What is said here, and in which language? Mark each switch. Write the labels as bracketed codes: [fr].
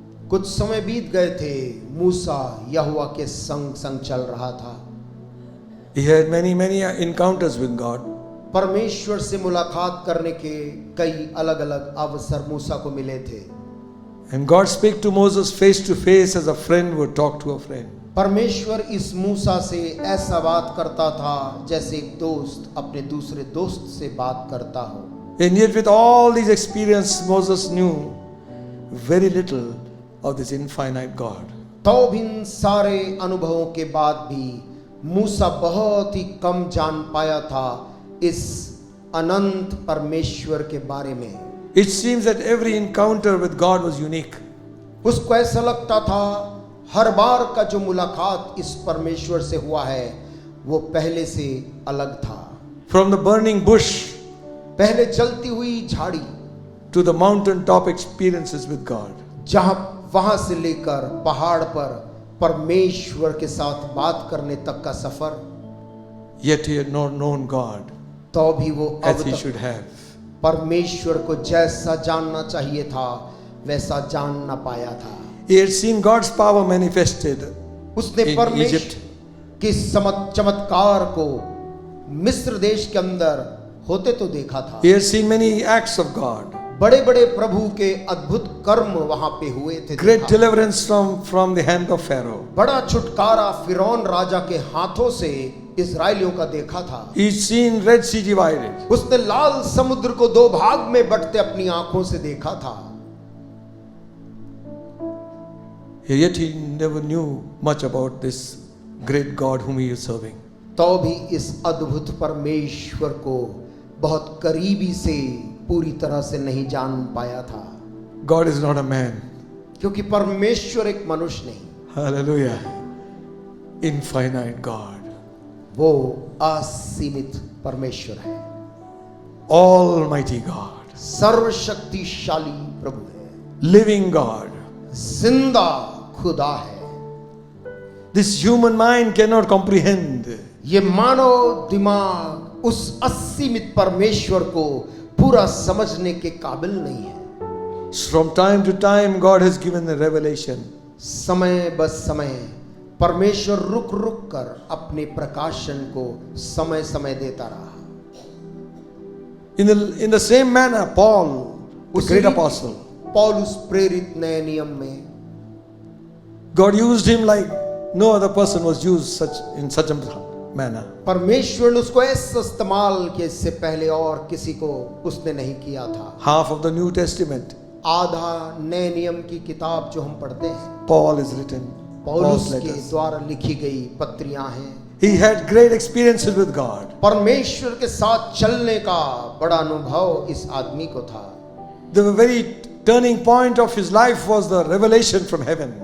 [hi] कुछ समय बीत गए थे, मूसा यहोवा के संग संग चल रहा था। [en] He had many encounters with God. [hi] परमेश्वर से मुलाकात करने के कई अलग अलग अवसर मूसा को मिले थे। [en] And God spoke to Moses face to face as a friend would talk to a friend. [hi] परमेश्वर इस मूसा से ऐसा बात करता था जैसे एक दोस्त अपने दूसरे दोस्त से बात करता हो। [en] And yet with all these experiences, Moses knew very little of this infinite God. [hi] तो इन सारे अनुभवों के बाद भी मूसा बहुत ही कम जान पाया था इस अनंत परमेश्वर के बारे में। [en] It seems that every encounter with God was unique. [hi] उसको ऐसा लगता था हर बार का जो मुलाकात इस परमेश्वर से हुआ है वो पहले से अलग था। [en] From the burning bush [hi] पहले जलती हुई झाड़ी [en] to the mountain top experiences with God. [hi] जहां वहां से लेकर पहाड़ पर परमेश्वर के साथ बात करने तक का सफर, [en] Yet he had not known God [hi] तो भी वो अब [en] as he [hi] तक [en] should have. [hi] परमेश्वर को जैसा जानना चाहिए था वैसा जान ना पाया था। [en] He had seen God's power manifested [hi] उसने [en] in [hi] परमेश्वर [en] Egypt. [hi] के चमत्कार को मिस्र देश के अंदर होते तो देखा था। [en] He had seen many acts of God. [hi] बड़े बड़े प्रभु के अद्भुत कर्म वहां पे हुए थे। [en] Great [hi] देखा। [en] deliverance from the hand of Pharaoh. [hi] बड़ा छुटकारा फिरौन राजा के हाथों से इस्राएलियों का देखा था। [en] He had seen Red Sea divided. [hi] उसने लाल समुद्र को दो भाग में बंटते अपनी आंखों से देखा था। [en] Yet he never knew much about this great God whom he is serving. [hi] तो भी इस अद्भुत परमेश्वर को बहुत करीबी से पूरी तरह से नहीं जान पाया था। [en] God is not a man. [hi] क्योंकि परमेश्वर एक मनुष्य नहीं, [en] Hallelujah. Infinite God. [hi] वो असीमित परमेश्वर है, [en] Almighty God. [hi] सर्वशक्तिशाली प्रभु है, [en] Living God. [hi] जिंदा खुदा है। [en] This human mind cannot comprehend. [hi] ये मानव दिमाग उस असीमित परमेश्वर को पूरा समझने के काबिल नहीं है। [en] From time to time God has given a revelation. [hi] समय बस समय परमेश्वर रुक रुक कर अपने प्रकाशन को समय समय देता रहा। [en] In the same manner, Paul, the great apostle, [hi] पौलुस प्रेरित नए नियम में [en] God used him like no other person was used in such a manner. [hi] परमेश्वर ने उसको ऐसा इस्तेमाल किया इससे पहले और किसी को उसने नहीं किया था। [en] Half of the New Testament, [hi] आधा नए नियम की किताब जो हम पढ़ते हैं, [en] Paul is written. [hi] पौलुस [en] Paul's [hi] के [en] letters. [hi] द्वारा लिखी गई पत्रियां हैं। [en] He had great experiences with God. [hi] परमेश्वर के साथ चलने का बड़ा अनुभव इस आदमी को था। [en] The very turning point of his life was the revelation from heaven.